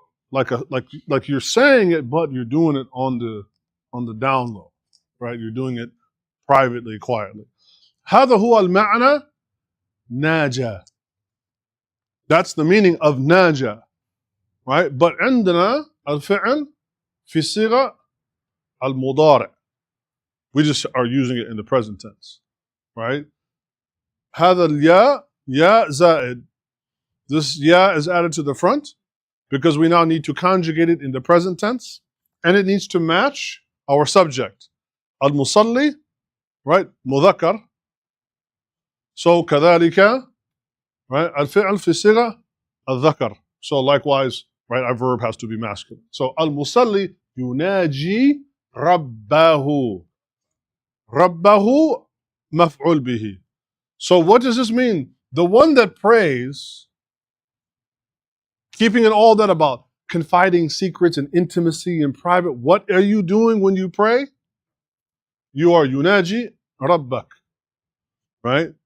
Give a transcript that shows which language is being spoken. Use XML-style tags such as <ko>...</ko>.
<en>Like you're saying it, but you're doing it on the down low, right? You're doing it privately, quietly.</en> <ar>هذا هو المعنى ناجى.</ar> <en>That's the meaning of ناجى, right?</en> <ar>But عندنا الفعل في صيغة المضارع.</ar> <en>We just are using it in the present tense, right?</en> <ar>هذا الياء ياء زائد.</ar> <en>This ya is added to the front because we now need to conjugate it in the present tense, and it needs to match our subject. Al-musalli, right? مذكر. So</en> <ar>كذلك,</ar> <en>right?</en> <ar>الفعل في صيغة الذكر.</ar> <en>So likewise, right? Our verb has to be masculine.</en> <ar>So al-musalli يناجي ربه. ربه مفعول به.</ar> <en>So what does this mean? The one that prays, keeping it all that about confiding secrets and intimacy and private, what are you doing when you pray? You are</en> <ar>yunaji rabbak,</ar> <en>right?</en>